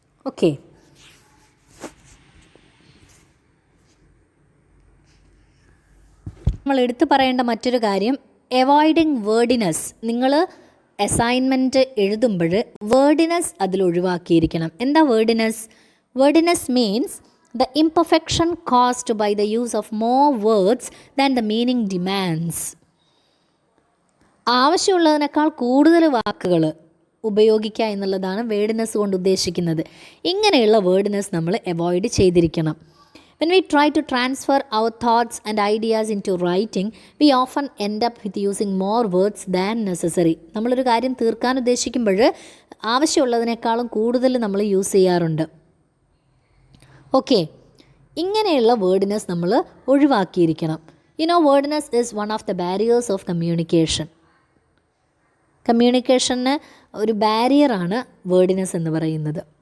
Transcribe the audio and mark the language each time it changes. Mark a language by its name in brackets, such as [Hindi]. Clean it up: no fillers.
[Malayalam] Okay, നമ്മൾ എടുത്തു പറയേണ്ട മറ്റൊരു കാര്യം അവോയ്ഡിങ് വേർഡിനെസ്. നിങ്ങൾ അസൈൻമെൻറ്റ് എഴുതുമ്പോൾ വേർഡിനെസ് അതിൽ ഒഴിവാക്കിയിരിക്കണം. എന്താ വേർഡിനെസ്? [English] Wordiness means the imperfection caused by the use of more words than the meaning demands. [Malayalam] ആവശ്യമുള്ളതിനേക്കാൾ കൂടുതൽ വാക്കുകൾ ഉപയോഗിക്കുക എന്നുള്ളതാണ് വേർഡ്നെസ് കൊണ്ട് ഉദ്ദേശിക്കുന്നത്. ഇങ്ങനെയുള്ള വേർഡ്നെസ് നമ്മൾ അവോയ്ഡ് ചെയ്തിരിക്കണം. [English] When we try to transfer our thoughts and ideas into writing, we often end up with using more words than necessary. [Malayalam] നമ്മളൊരു കാര്യം തീർക്കാൻ ഉദ്ദേശിക്കുമ്പോൾ ആവശ്യമുള്ളതിനേക്കാളും കൂടുതൽ നമ്മൾ യൂസ് ചെയ്യാറുണ്ട്. ഓക്കെ, ഇങ്ങനെയുള്ള വേർഡ്നെസ് നമ്മൾ ഒഴിവാക്കിയിരിക്കണം. [English] Wordiness is one of the barriers of communication. [Malayalam] കമ്മ്യൂണിക്കേഷന് ഒരു ബാരിയറാണ് wordiness എന്ന് പറയുന്നത്.